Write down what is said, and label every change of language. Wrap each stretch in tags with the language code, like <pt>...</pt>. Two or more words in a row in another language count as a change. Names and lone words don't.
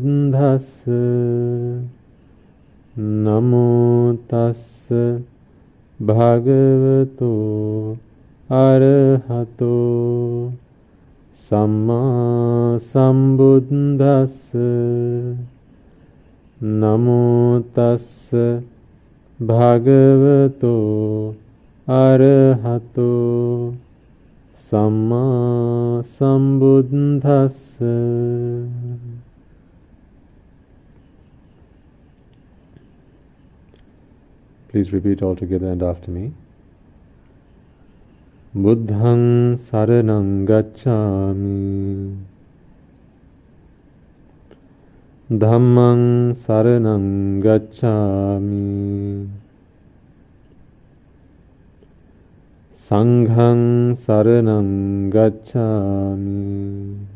<pi>Sambuddhassa Namo Tassa Bhagavato Arahato Samma Sambuddhassa Namo Tassa Bhagavato Arahato Samma Sambuddhassa.</pi> <en>Please repeat all together and after me.</en> <pi>Buddhaṃ saraṇaṃ gacchāmi. Dhammaṃ saraṇaṃ gacchāmi. Saṅghaṃ saraṇaṃ gacchāmi.</pi>